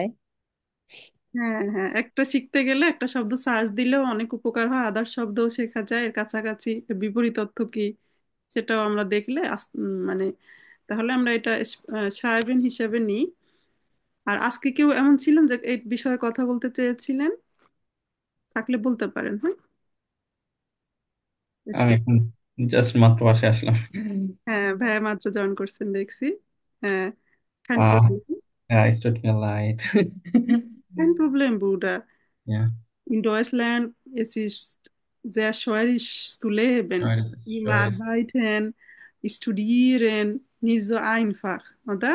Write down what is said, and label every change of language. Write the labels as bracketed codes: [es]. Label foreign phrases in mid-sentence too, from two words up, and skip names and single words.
[bn] হ্যাঁ হ্যাঁ, একটা শিখতে গেলে একটা শব্দ সার্চ দিলেও অনেক উপকার হয়, আদার শব্দও শেখা যায় এর কাছাকাছি, এর বিপরীত অর্থ কি সেটাও আমরা দেখলে মানে তাহলে আমরা এটা সাহেবেন হিসেবে নিই। আর আজকে কেউ এমন ছিলেন যে এই বিষয়ে কথা বলতে চেয়েছিলেন, থাকলে বলতে পারেন। হ্যাঁ, আমি এখন জাস্ট মাত্র বাসে আসলাম। হ্যাঁ ভাইয়া মাত্র জয়েন করছেন দেখছি। হ্যাঁ, [de] kein Ah, Problem. ja, es tut mir leid. Kein Problem, Bruder. Ja, In Deutschland es ist sehr schwierig zu leben. schade, das ist Im schade. Arbeiten, Studieren, nicht so einfach, oder?